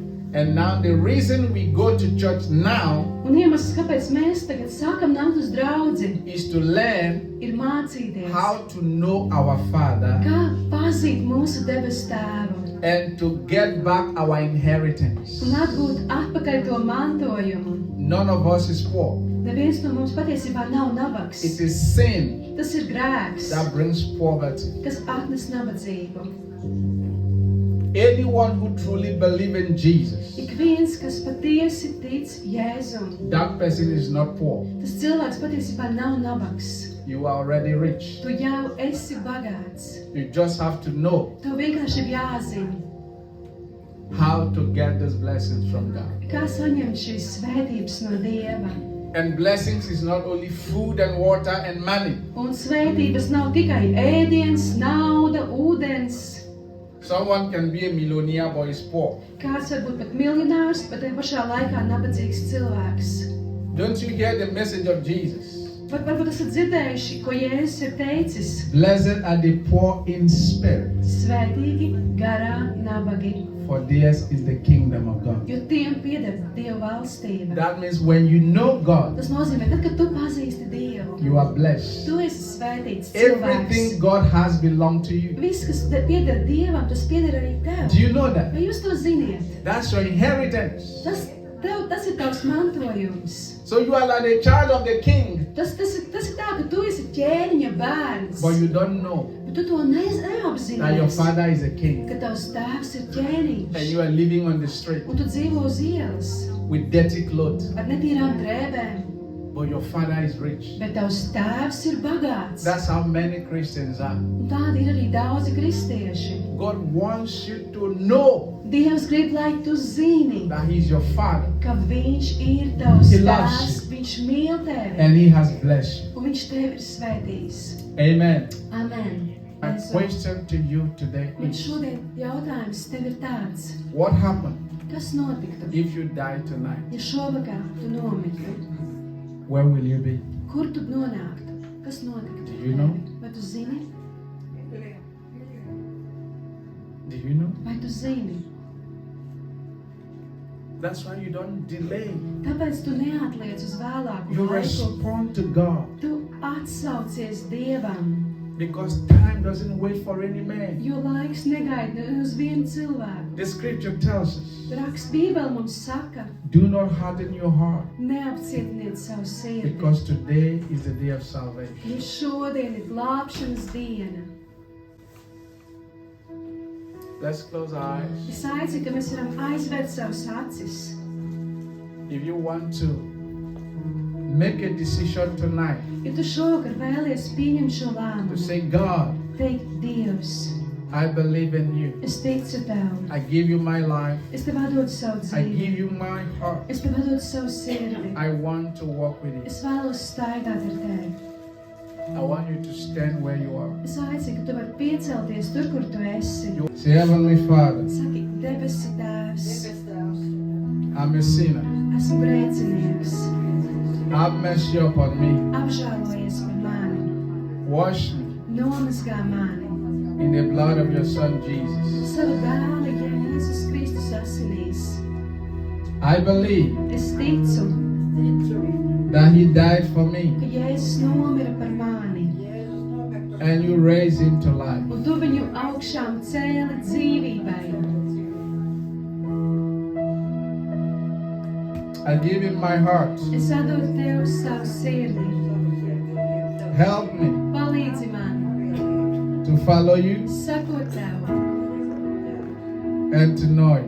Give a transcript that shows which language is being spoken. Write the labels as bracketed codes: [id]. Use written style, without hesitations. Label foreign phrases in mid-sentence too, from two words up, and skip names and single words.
[en] And now the reason we go to church now [lv] Un iemesls, kāpēc mēs tagad sākam nākt uz draudzi, [en] is to learn [lv] ir mācīties, [en] how to know our Father [lv] kā pazīt mūsu debes tēvu [en] and to get back our inheritance. [lv] un atgūt atpakaļ to mantojumu. [en] None of us is poor. [lv] Neviens no mums patiesībā nav nabaks. [en] It is sin [lv] Tas ir grēks, [en] that brings poverty. [lv] kas atnes nabadzību. [en] Anyone who truly believes in Jesus, [lv] Ik viens, kas patiesi tic Jēzum, [en] that person is not poor. [lv] tas cilvēks patiesībā nav nabaks. [en] You are already rich. [lv] Tu jau esi bagāts. [en] You just have to know [lv] Tev vienkārši ir jāzina, [en] how to get these blessings from God. [lv] kā saņemt šīs svētības no Dieva. [en] And blessings is not only food and water and money. [lv] Un svētības nav tikai ēdiens, nauda, ūdens. [en] Someone can be a millionaire but is poor. [lv] Kāds var būt pat miljonārs, bet tajā pašā laikā nabadzīgs cilvēks. [en] Don't you hear the message of Jesus? [lv] Varbūt esat dzirdējuši, ko Jēzus ir teicis. [en] Blessed are the poor in spirit, [lv] Svētīgi garā nabagi, [en] for theirs is the kingdom of God. [lv] jo tiem pieder Dieva valstība. [en] That means when you know God, [lv] Tas nozīmē, tad, kad tu pazīsti Dievu, [en] you are blessed. [lv] tu esi svētīts [en] Everything [lv] cilvēks. [en] God has belonged to you. [lv] Viss, kas pieder Dievam, tas pieder arī tev. [en] Do you know that? [lv] Vai jūs to ziniet? [en] That's your inheritance. [lv] Tas ir tavs mantojums. [en] So you are like a child of the king, [lv] Tas ir tā, ka tu esi ķēniņa bērns. [en] but you don't know [lv] Bet tu to [en] that your [lv] neapzinājies, [en] father is a king. [lv] ka tavs tēvs ir ķēniņš. [en] And you are living on the street [lv] Un tu dzīvo uz ielas [en] with dirty clothes, [lv] ar netīrām drēbēm. [en] but your father is rich. [lv] Bet tavs tēvs ir bagāts. [en] That's how many Christians are. [lv] Un tādi ir arī daudzi kristieši. [en] God wants you to know [lv] Dievs grib, lai tu zini, [en] that He's your father [lv] ka Viņš ir tavs [en] He loves [lv] tēvs. Viņš mīl tevi. [en] and He has blessed you. [lv] Un Viņš tevi ir svētījis. [en] Amen. [lv] Amen. [en] My question to you today [lv] Un [en] is, [lv] šodien jautājums tev ir tāds. [en] what happened [lv] Kas notiktu, [en] if you die tonight? [lv] ja šovakar tu nomirtu? [en] Where will you be? [lv] Kur tu nonāktu? Kas notiktu? [en] Do you know? [lv] Vai tu zini? [en] Do you know? [lv] Vai tu zini? [en] That's why you don't delay. [lv] Tāpēc tu neatliec uz vēlāku [en] You [lv] laiku. [en] respond to God [lv] Tu atsaucies Dievam, [en] because time doesn't wait for any man. [lv] jo laiks negaida uz vienu cilvēku. [en] The scripture tells us, [lv] Raksts Bībele mums saka, [en] do not harden your heart [lv] neapcietiniet savu sirdi, [en] because today is the day of salvation. [lv] jo šodien ir glābšanas diena. [en] Let's close our eyes. [lv] Es aicinu, ka mēs varam aizvērt savus acis. [en] If you want to make a decision tonight [lv] Ja tu šovakar vēlies pieņemt šo [en] to [lv] lēmumu, [en] say, God, [lv] teikt, Dievs, [en] I believe in you. [lv] es ticu Tev, [en] I give you my life. [lv] es Tev atdodu savu [en] I give [lv] dzīvi, [en] you my heart. [lv] es Tev atdodu savu sirdi, [en] I want to walk with you. [lv] es vēlos staigāt ar Tevi. [en] I want you to stand where you are. [lv] Es aicinu, ka Tu vari piecelties tur, kur Tu esi. [en] Say, Heavenly Father, [lv] Saki, debesu Tēvs, [en] I'm a sinner. [lv] esmu grēcinieks, [en] Have mercy upon me. [lv] apžēlojies par mani, [en] Wash me [lv] nomazgā mani. [en] in the blood of your Son Jesus. [lv] Savu dēlu Jēzus Kristus asinīs. [en] I believe [lv] Es ticu, [en] that He died for me [lv] ka Jēzus nomira par mani, [en] and you raised Him to life. [lv] un Tu viņu augšām cēli dzīvībai. [en] I give Him my heart. [lv] Es atdodu Tev savu sirdi. [en] Help me [lv] Palīdzi man [en] to follow you [lv] sekot Tev [en] and to know you.